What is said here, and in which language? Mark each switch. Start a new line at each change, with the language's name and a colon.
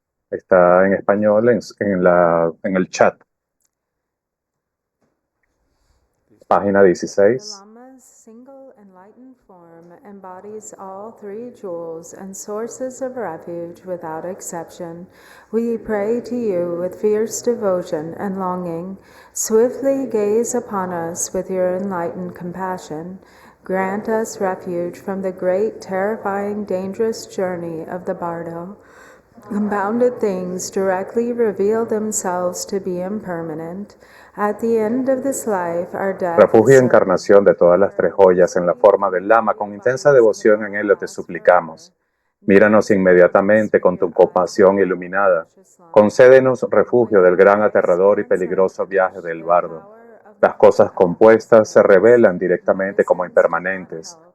Spanish: está en español en el chat. Página 16.
English: The Lama's single enlightened form embodies all three jewels and sources of refuge without exception. We pray to you with fierce devotion and longing. Swiftly gaze upon us with your enlightened compassion. Grant us refuge from the great, terrifying, dangerous journey of the bardo. Compounded things directly reveal themselves to be impermanent. At the end of this life, our death
Spanish: Refugio y
English: is
Spanish: encarnación de todas las tres joyas en la forma del Lama, con intensa devoción en él te suplicamos. Míranos inmediatamente con tu compasión iluminada. Concédenos refugio del gran, aterrador y peligroso viaje del bardo. Las cosas compuestas se revelan directamente como impermanentes.